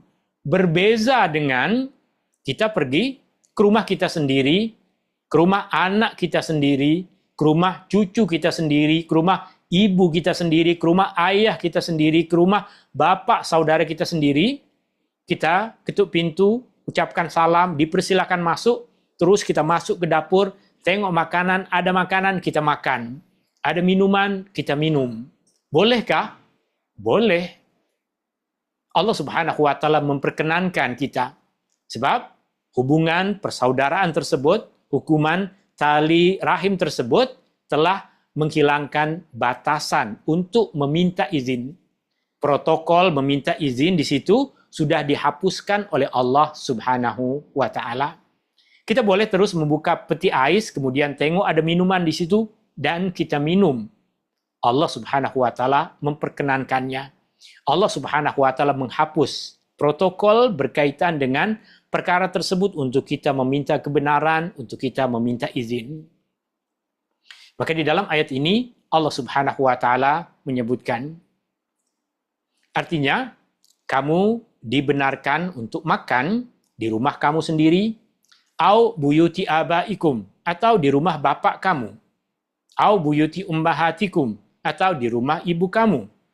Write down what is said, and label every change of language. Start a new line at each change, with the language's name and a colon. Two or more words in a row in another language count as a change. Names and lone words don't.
Malay: Berbeza dengan kita pergi ke rumah kita sendiri, ke rumah anak kita sendiri, ke rumah cucu kita sendiri, ke rumah ibu kita sendiri, ke rumah ayah kita sendiri, ke rumah bapak saudara kita sendiri. Kita ketuk pintu, ucapkan salam, dipersilakan masuk, terus kita masuk ke dapur, tengok makanan, ada makanan, kita makan. Ada minuman, kita minum. Bolehkah? Boleh.
Arabic: الله سبحانه وتعالى
Malay: memperkenankan kita. Sebab hubungan persaudaraan tersebut, hukuman tali rahim tersebut telah menghilangkan batasan untuk meminta izin. Protokol meminta izin di situ sudah dihapuskan oleh
Arabic: الله سبحانه وتعالى.
Malay: Kita boleh terus membuka peti ais, kemudian tengok ada minuman di situ, dan kita minum.
Arabic: الله سبحانه وتعالى
Malay: memperkenankannya.
Arabic: الله سبحانه وتعالى
Malay: menghapus protokol berkaitan dengan perkara tersebut untuk kita meminta kebenaran, untuk kita meminta izin. Maka di dalam ayat ini,
Arabic: الله سبحانه وتعالى
Malay: menyebutkan, artinya, kamu dibenarkan untuk makan di rumah kamu sendiri,
Arabic: أو بيوت آبائكم,
Malay: atau di rumah bapak kamu,
Arabic: أو بيوت أمهاتكم,
Malay: atau di rumah ibu kamu,